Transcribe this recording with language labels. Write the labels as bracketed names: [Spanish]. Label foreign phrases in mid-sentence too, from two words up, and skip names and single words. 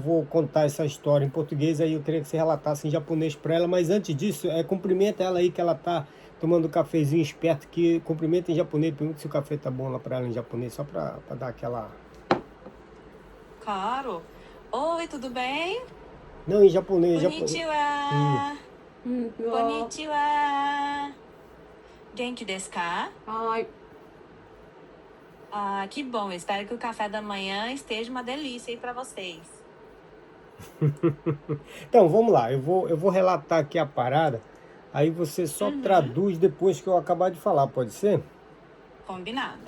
[Portuguese] vou contar essa história em português, aí eu queria que você relatasse em japonês para ela. Mas antes disso, cumprimenta ela aí que ela tá tomando um cafezinho esperto, que cumprimenta em japonês. Pergunta se o café tá bom lá para ela em japonês, só para dar aquela... Claro. Oi, tudo bem? Não, em japonês, japonês. Konnichiwa. うわ [Japanese] こんにちは。元気ですか? はーい。 [Portuguese] Ah, que bom. Eu espero que o café da manhã esteja uma delícia aí para vocês. Então, vamos lá, eu vou relatar aqui a parada, aí você só Uhum. traduz depois que eu acabar de falar, pode ser? Combinado.